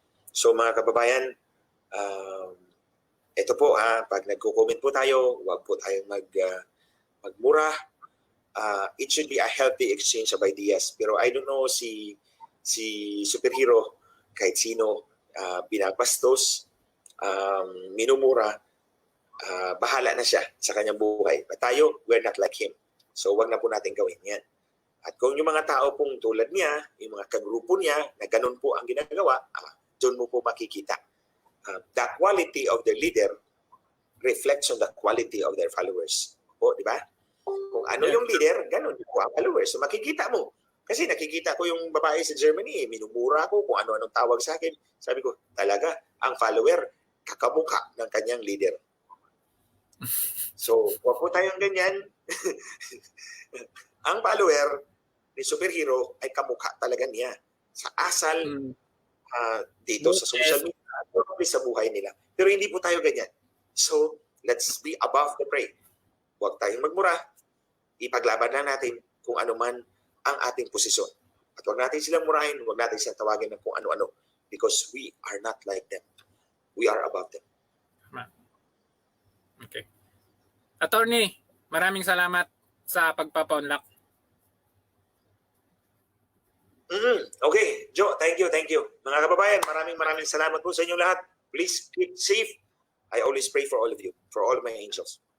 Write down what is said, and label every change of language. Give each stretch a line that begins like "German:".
Filipino: So mga kababayan, ito po, pag nagko-comment po tayo, huwag po tayong magmura.
English: It should be a healthy exchange of ideas.
Filipino: Pero
English: I don't know
Filipino: si superhero, kahit sino, binabastos, minumura, bahala na siya sa kanyang buhay.
English: But tayo, we're not like him.
Filipino: So wag na po natin gawin yan. At kung yung mga tao pong tulad niya, yung mga kagrupo niya, na ganun po ang ginagawa, doon mo po makikita.
English: The quality of the leader reflects on the quality of their followers.
Filipino: O, di ba? Kung ano yung leader, ganun po ang followers. So makikita mo. Kasi nakikita ko yung babae sa Germany, minumura ko kung ano-anong tawag sa akin. Sabi ko, talaga, ang follower, kakamukha ng kanyang leader. So, huwag po tayong ganyan. Ang follower ni superhero ay kamukha talaga niya. Sa asal, dito sa social media, sa buhay nila. Pero hindi po tayo ganyan.
English: So, let's be above the prey.
Filipino: Huwag tayong magmura. Ipaglaban na natin kung ano man ang ating posisyon. At huwag natin silang murahin, huwag natin silang tawagin ng kung ano-ano.
English: Because we are not like them. We are above them.
Filipino: Okay. Attorney, maraming salamat sa pagpapa-unlock.
English: Okay, Joe, thank you.
Filipino: Mga kababayan, maraming salamat po sa inyo lahat.
English: Please keep safe. I always pray for all of you, for all of my angels.